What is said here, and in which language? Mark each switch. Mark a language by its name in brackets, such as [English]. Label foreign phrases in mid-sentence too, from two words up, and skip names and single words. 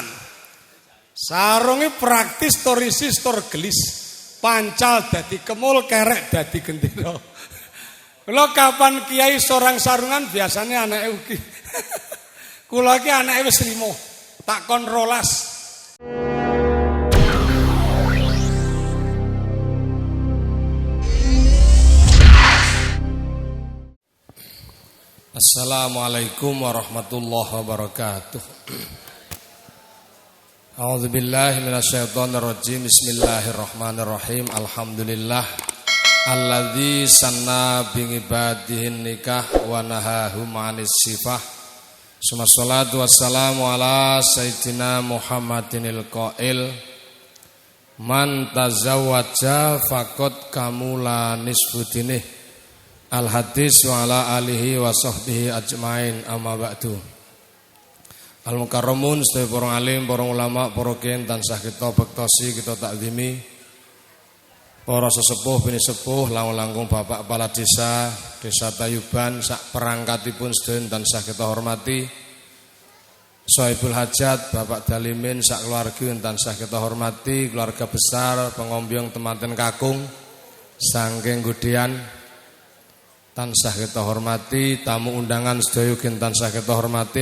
[Javanese] Sarunge praktis tur isis tur gelis. Pancal dadi kemul, kerek dadi gendera. Kula kapan kiai seorang sarungan biasanya anake ugi. Kula iki anake wis 5. Tak kon 12. [Arabic] السلام عليكم ورحمة الله وبركاته. أعوذ بالله من الشيطان الرجيم. بسم الله الرحمن الرحيم. الحمد لله الذي سن بعباده النكاح ونهاهم عن السفاح. والصلاة والسلام على سيدنا محمد القائل من تزوج فقد كمل نصف دينه. الحديث وعلى آله وصحبه أجمعين أما بعد. [Javanese] Al-mukarramun sedaya para alim, para ulama, para kiai tansah kita bektosi, kita takzimi. Para sesepuh bini sepuh, langkung [Indonesian] bapak kepala desa, [Javanese] Desa Tayuban, sak perangkatipun sedaya tansah kita hormati. [Arabic] صاحب الحاجة, [Javanese] Bapak Dalimin, sak keluarga tansah kita hormati, [Indonesian] keluarga besar, [Javanese] pengombyong temanten kakung, sangking gudian tansah kita hormati, tamu undangan sedaya tansah kita hormati.